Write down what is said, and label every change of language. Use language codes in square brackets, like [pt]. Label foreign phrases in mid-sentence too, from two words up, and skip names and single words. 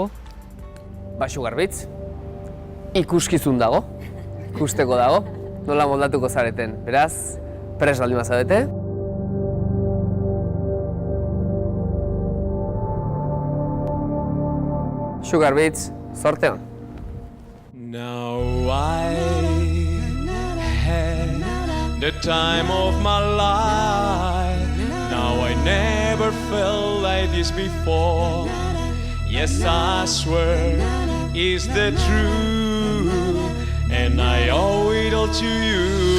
[eu] Sugar Beats, ikuskizun dago, ikusteko dago, nola moldatuko zareten. Beraz, prest baldin bazadete. Sugar Beats, zorte hon. [en] Now I had the time of my life. Now I never felt like this before. Yes, I swear it's the truth, and I owe it all to you.